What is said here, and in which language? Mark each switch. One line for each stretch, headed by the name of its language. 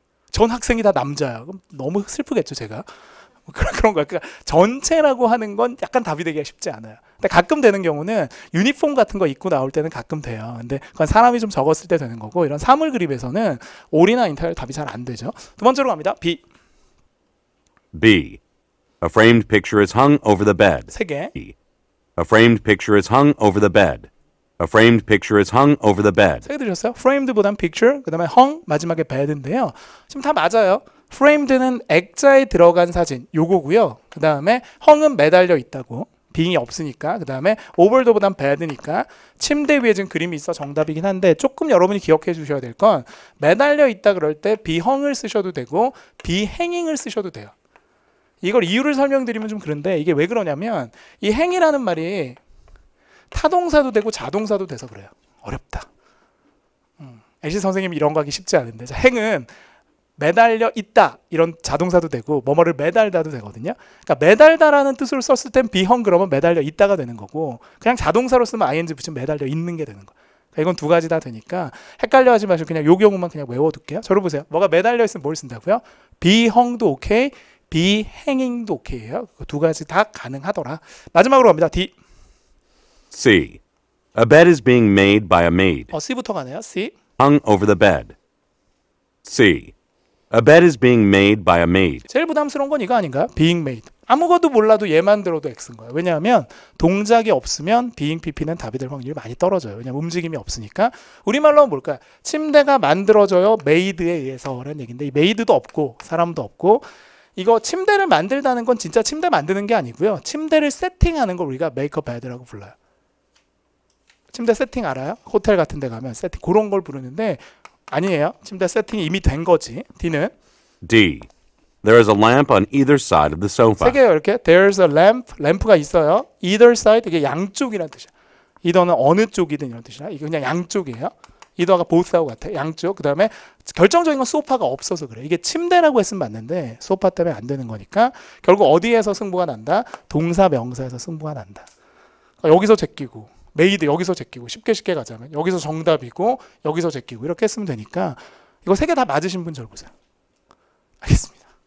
Korean: 전 학생이 다 남자야. 그럼 너무 슬프겠죠, 제가. 그런 거야. 그러니까 전체라고 하는 건 약간 답이 되기가 쉽지 않아요. 근데 가끔 되는 경우는 유니폼 같은 거 입고 나올 때는 가끔 돼요. 근데 그건 사람이 좀 적었을 때 되는 거고 이런 사물 그림에서는 올이나 인타일 답이 잘 안 되죠. 두 번째로 갑니다. B.
English: B. A framed picture is hung over the bed.
Korean: 세 개.
English: A framed picture is hung over the bed. A framed picture is hung over the bed.
Korean: 세 개 들으셨어요? framed보단 picture, 그 다음에 hung, 마지막에 bed인데요. 지금 다 맞아요. framed는 액자에 들어간 사진, 요거고요. 그 다음에 hung은 매달려 있다고. being이 없으니까. 그 다음에 over보단 bed니까 침대 위에 지금 그림이 있어 정답이긴 한데 조금 여러분이 기억해 주셔야 될 건 매달려 있다 그럴 때
English: be hung
Korean: 을 쓰셔도 되고
English: be hanging
Korean: 을 쓰셔도 돼요. 이걸 이유를 설명드리면 좀 그런데 이게 왜 그러냐면 이 행이라는 말이 타동사도 되고 자동사도 돼서 그래요. 어렵다. 애시 선생님이 이런 거 하기 쉽지 않은데 자, 행은 매달려 있다 이런 자동사도 되고 뭐뭐를 매달다도 되거든요. 그러니까 매달다라는 뜻으로 썼을 땐 비형 그러면 매달려 있다가 되는 거고 그냥 자동사로 쓰면 ing 붙이면 매달려 있는 게 되는 거예요. 그러니까 이건 두 가지 다 되니까 헷갈려 하지 마시고 그냥 요 경우만 그냥 외워둘게요. 저를 보세요. 뭐가 매달려 있으면 뭘 쓴다고요? 비형도 오케이, 비행ing도 오케이예요. 두 가지 다 가능하더라. 마지막으로 갑니다. D.
English: C. A bed is being made by a maid,
Korean: C부터 가네요. C.
English: hung over the bed. C. A bed is being made by a maid.
Korean: 제일 부담스러운 건 이거 아닌가요?
English: being made.
Korean: 아무것도 몰라도 얘만 들어도 X인 거예요. 왜냐하면 동작이 없으면 being pp는 답이 될 확률이 많이 떨어져요. 왜냐하면 움직임이 없으니까. 우리말로 하면 뭘까요? 침대가 만들어져요. made에 의해서라는 얘기인데 이 made도 없고 사람도 없고 이거 침대를 만들다는 건 진짜 침대 만드는 게 아니고요. 침대를 세팅하는 걸 우리가
English: make a bed
Korean: 라고 불러요. 침대 세팅 알아요? 호텔 같은 데 가면 세팅 그런 걸 부르는데 아니에요. 침대 세팅이 이미 된 거지. D는 D.
English: There is a lamp on either side of the
Korean: 세
English: sofa.
Korean: 개요. 이렇게
English: There's a lamp.
Korean: 램프가 있어요.
English: Either side
Korean: 이게 양쪽이라는 뜻이야. either는 어느 쪽이든 이런 뜻이야. 이거 그냥 양쪽이에요. either가 both하고 같아. 양쪽. 그다음에 결정적인 건 소파가 없어서 그래. 이게 침대라고 했으면 맞는데 소파 때문에 안 되는 거니까 결국 어디에서 승부가 난다? 동사 명사에서 승부가 난다. 그러니까 여기서 제끼고 메이드 여기서 제끼고 쉽게 가자면 여기서 정답이고 여기서 제끼고 이렇게 했으면 되니까 이거 세 개 다 맞으신 분 절 보세요. 알겠습니다.